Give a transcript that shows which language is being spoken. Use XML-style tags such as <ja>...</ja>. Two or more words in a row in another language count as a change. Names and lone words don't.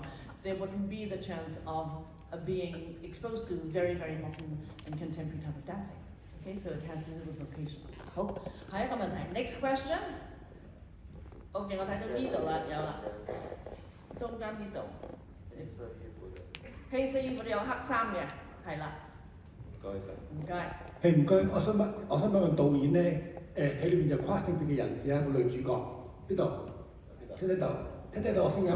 <en>There wouldn't be the chance of being exposed to very, very modern and contemporary type of dancing. Okay, so it has to do with location.</en> <yue>好，下一個問題 ，</yue> <en>next question.</en> <yue>OK， 我睇到呢度啦，有啦，中間呢度。黑色衣服有黑衫嘅，係啦。唔該晒。唔該。係唔該，我想問導演咧，喺裏面有跨性別嘅人士啊，個女主角呢度，聽到我聲音？</yue>